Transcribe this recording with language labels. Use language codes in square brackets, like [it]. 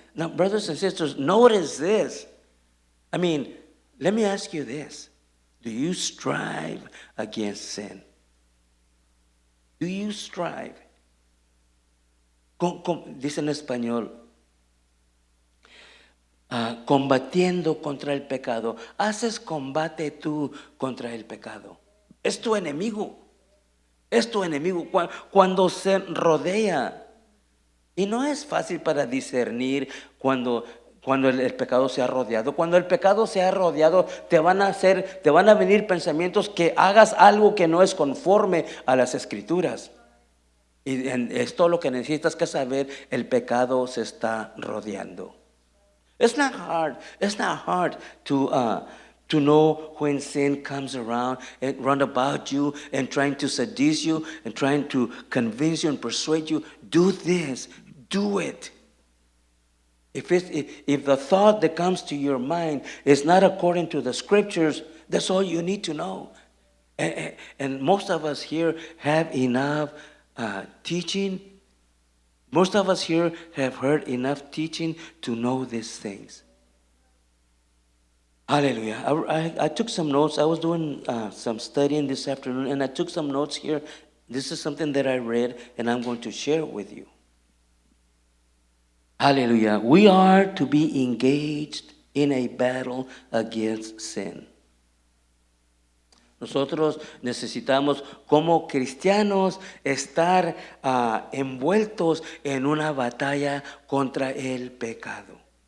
[en] Now, brothers and sisters, notice this. I mean, let me ask you this. Do you strive against sin? Do you strive? [es] Dice en español, combatiendo contra el pecado. Haces combate tú contra el pecado. Es tu enemigo. Es tu enemigo cuando se rodea. Y no es fácil para discernir cuando el pecado se ha rodeado. Cuando el pecado se ha rodeado, te van a venir pensamientos que hagas algo que no es conforme a las Escrituras. Y es todo lo que necesitas que saber, el pecado se está rodeando. [en] It's not hard to know when sin comes around and run about you and trying to seduce you and trying to convince you and persuade you. Do this. Do it. If the thought that comes to your mind is not according to the Scriptures, that's all you need to know. And most of us here have enough teaching. Most of us here have heard enough teaching to know these things. Hallelujah. I took some notes. I was doing some studying this afternoon, and I took some notes here. This is something that I read, and I'm going to share it with you. Hallelujah. We are to be engaged in a battle against sin. [es] Nosotros necesitamos como cristianos estar envueltos en una batalla contra el pecado.